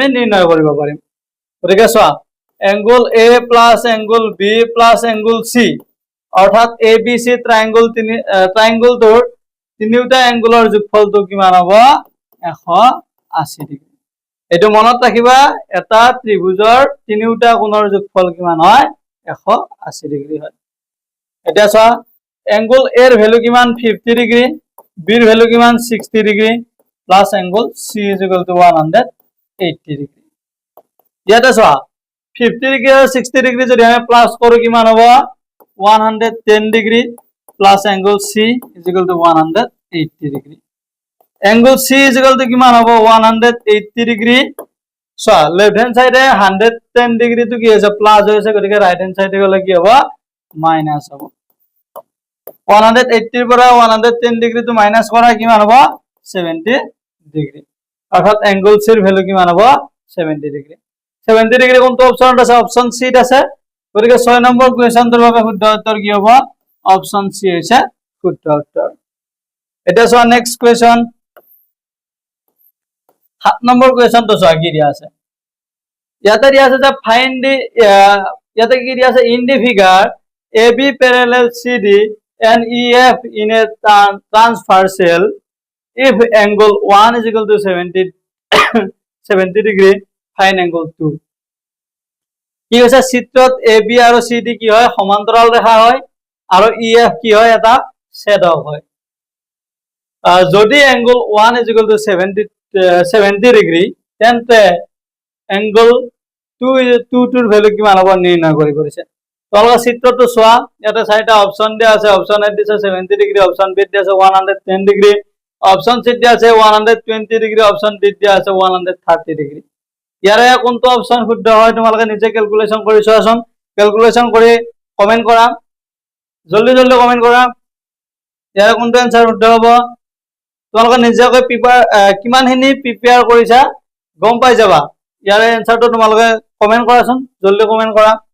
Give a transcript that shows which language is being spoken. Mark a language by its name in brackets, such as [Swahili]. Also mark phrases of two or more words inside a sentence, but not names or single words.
[Assamese] নিৰ্ণয় কৰিব পাৰিম গতিকে চোৱা [English] angle A plus angle B plus angle C [Assamese] অর্থাৎ ABC ট্রায়াঙ্গলটোৰ তিনিটা এংগলৰ যোগফলটো কিমান হ'ব 180 ডিগ্ৰী এটো মনত ৰাখিবা এটা ত্ৰিভুজৰ তিনিটা কোণৰ যোগফল কিমান হয় 180 ডিগ্ৰী হয় এটা চোৱা [English] angle A [Assamese] এর ভ্যালু কিমান 50 ডিগ্ৰী B এর ভ্যালু কিমান 60 ডিগ্ৰী [English] plus angle C is equal to [Assamese] 180 ডিগ্ৰী ইয়াতে চোৱা 50 ডিগ্ৰী আৰু 60 ডিগ্ৰী যদি আমি প্লাস কৰো কিমান হ'ব 110 ডিগ্ৰী [English] plus angle C is equal to [Assamese] 180 ডিগ্ৰী [English] angle C is equal to [Assamese] কিমান হ'ব 180 ডিগ্ৰী [English] so left hand side [Assamese] 110 ডিগ্ৰী তো কি হৈছে প্লাস হৈছে গতিকে [English] right hand side [Assamese] গলে কি হ'ব মাইনাস হ'ব 180 এর পৰা 110 ডিগ্ৰী তো মাইনাস কৰা কিমান হ'ব 70 ডিগ্ৰী অর্থাৎ এংগল C এর ভ্যালু কিমান হ'ব 70 ডিগ্ৰী 70 ডিগ্ৰী কোনটো অপচনত আছে অপচন সি আছে গতিকে 6 নম্বৰ কোৱেশ্চনটোৰ বাবে শুদ্ধ উত্তৰ কি হ'ব অপচন সি হৈছে শুদ্ধ উত্তৰ এটা চোৱা [English] next question [Assamese] 7 নম্বৰ কোৱেশ্চনটো চোৱা কি দিয়া আছে ইয়াতে দিয়া আছে যে [English] find the [Assamese] ইয়াতে কি দিয়া আছে [English] in the figure AB parallel CD and EF in a transversal if angle 1 is equal to 70 degree find angle 2 [Assamese] কি হৈছে চিত্ৰত AB আৰু CD কি হয় সমান্তৰাল ৰেখা হয় আৰু EF কি হয় এটা ছেদক হয় যদি [English] angle 1 is equal to 70 degree [Assamese] তেন্তে angle 2 টোৰ ভ্যালু কিমান হ'ব নিৰ্ণয় কৰিব দিছে তোমালোকে চিত্ৰটো চোৱা ইয়াতে চাৰিটা অপচন দিয়া আছে অপচন এ দিছে 70 ডিগ্ৰী অপচন বি দিয়া আছে 110 ডিগ্ৰী অপচন সি দিয়া আছে 120 ডিগ্ৰী অপচন ডি দিয়া আছে 130 ডিগ্ৰী ইয়াৰে কোনটো অপচন শুদ্ধ হয় তোমালোকে নিজে ক্যালকুলেশন কৰি চোৱাচোন ক্যালকুলেশন কৰি কমেন্ট কৰা জলদি কমেন্ট কৰা ইয়াৰে কোনটো आंसर শুদ্ধ হ'ব তোমালোকে নিজেকৈ কিমানখিনি প্ৰিপেয়াৰ কৰিছা গম পাই যাবা ইয়াৰে आंसरটো তোমালোকে কমেন্ট কৰাচোন জলদি কমেন্ট কৰা